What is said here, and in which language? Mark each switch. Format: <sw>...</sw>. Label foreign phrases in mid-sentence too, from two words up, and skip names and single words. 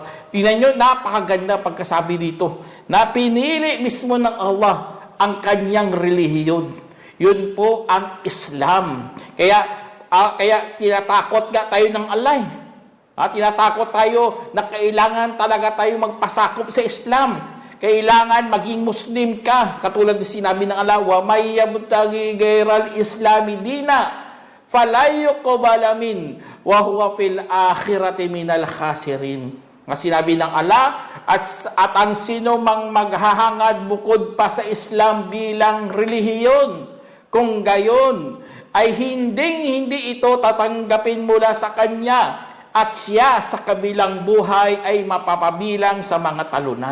<tl>Tingnan nyo, napakaganda pagkasabi dito na pinili mismo ng Allah ang kanyang relihiyon. Yun po ang Islam. Kaya tinatakot nga tayo ng Allah. Tinatakot tayo na kailangan talaga tayo magpasakop sa Islam. Kailangan maging Muslim ka. Katulad ng sinabi ng Allah,</tl> <ar>ومن يبتغ غير الإسلام دينا فلن يقبل منه وهو في الآخرة من الخاسرين.</ar> <tl>Nga sinabi ng Allah, at ang sino mang maghahangad bukod pa sa Islam bilang relihiyon, kung gayon ay hindi ito tatanggapin mula sa kanya at siya sa kabilang buhay ay mapapabilang sa mga talunan.</tl>